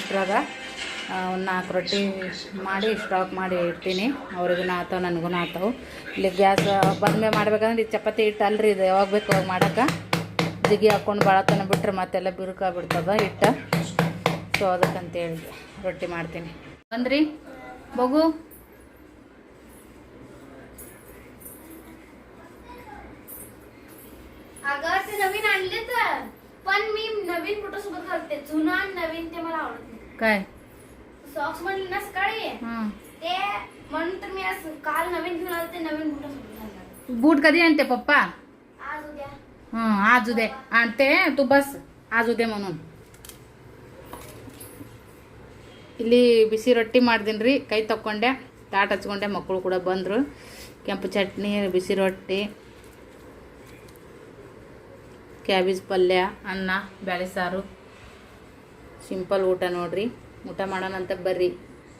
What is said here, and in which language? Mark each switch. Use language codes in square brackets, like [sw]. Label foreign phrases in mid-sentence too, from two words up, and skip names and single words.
[kn] ಇಷ್ಟರಾಗ ಒಂದು 4 ರೊಟ್ಟಿ ಮಾಡಿ ಸ್ಟಾಕ್ ಮಾಡಿ ಇಡ್ತೀನಿ. ಅವ್ರಿಗೂ ಆತಾವ, ನನಗೂ ಆತಾವು. ಇಲ್ಲಿ ಗ್ಯಾಸ್ ಬಂದ್ಮೇಲೆ ಮಾಡ್ಬೇಕಂದ್ರೆ ಇದು ಚಪಾತಿ ಹಿಟ್ಟು ಅಲ್ರಿ, ಇದು ಯಾವಾಗ ಬೇಕು ಅವಾಗ ಮಾಡೋಕೆ. ಜಿಗಿ ಹಾಕ್ಕೊಂಡು ಭಾಳತನ ಬಿಟ್ರೆ ಮತ್ತೆಲ್ಲ ಬಿರುಕಾಗ್ಬಿಡ್ತದ ಹಿಟ್ಟು. ಸೊ ಅದಕ್ಕಂತೇಳಿ ರೊಟ್ಟಿ ಮಾಡ್ತೀನಿ. ಬಂದ್ರಿ ಬಗು? [mr] अगं ते नवीन आणले तर, पण मी नवीन फोटो सोबत घालते. जुना आणि नवीन ते मला आवडत नाही. काय सॉक्स म्हणले ना सकाळी, ते म्हणून तर मी आज काल नवीन घेऊन आले. ते नवीन फोटो सोबत घालणार. बूट कधी आणते पप्पा? आज उद्या. आज उद्या आणते. तू बस आज उद्या म्हणून. [kn] ಇಲ್ಲಿ ಬಿಸಿ ರೊಟ್ಟಿ ಮಾಡ್ದೀನಿ ರೀ, ಕೈ ತಕ್ಕೊಂಡೆ, ತಾಟ್ ಹಚ್ಕೊಂಡೆ, ಮಕ್ಕಳು ಕೂಡ ಬಂದರು. ಕೆಂಪು ಚಟ್ನಿ, ಬಿಸಿ ರೊಟ್ಟಿ, ಕ್ಯಾಬೇಜ್ ಪಲ್ಯ, ಅನ್ನ, ಬೇಳೆ ಸಾರು, ಸಿಂಪಲ್ ಊಟ ನೋಡ್ರಿ. ಊಟ ಮಾಡೋಣಂತ ಬರ್ರಿ.